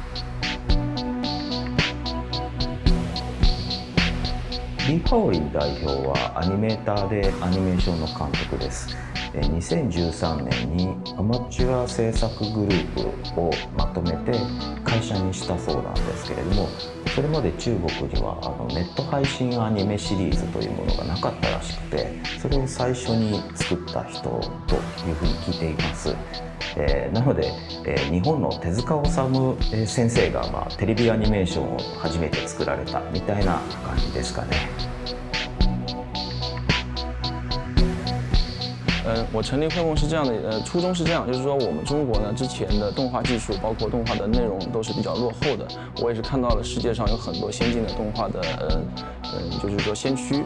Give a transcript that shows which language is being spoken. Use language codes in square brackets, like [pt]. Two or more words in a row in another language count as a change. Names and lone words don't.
[ja] リー・ハオリン代表はアニメーターでアニメーションの監督です。2013年にアマチュア制作グループをまとめて会社にしたそうなんですけれども、それまで中国にはネット配信アニメシリーズというものがなかったらしくて、それを最初に作った人というふうに聞いています。なので、日本の手塚治虫先生がテレビアニメーションを初めて作られたみたいな感じですかね。 [zh] 我成立绘梦是这样的，初衷是这样，就是说我们中国呢之前的动画技术，包括动画的内容都是比较落后的。我也是看到了世界上有很多先进的动画的，就是说先驱。